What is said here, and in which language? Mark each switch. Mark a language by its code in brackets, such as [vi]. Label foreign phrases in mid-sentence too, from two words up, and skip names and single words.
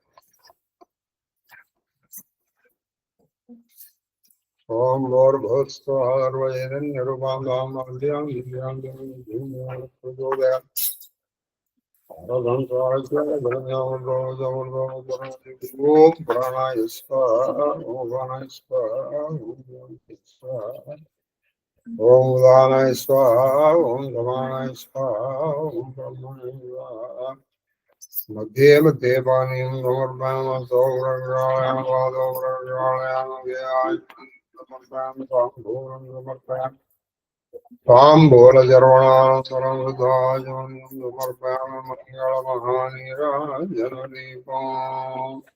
[sa] ఓం ఓం ప్రాణాయ స్వాహా. ఓం ఉదానాయ స్వాహా. ఓం సమానాయ స్వాహా. ఓం బ్రహ్మణే స్వాహా. मध्ये मध्ये पानीं समर्पयामः. समर्पयामि ताम्बूलचर्वणानन्तरं समर्पयामि मङ्गलमहानीराजनदीपम्.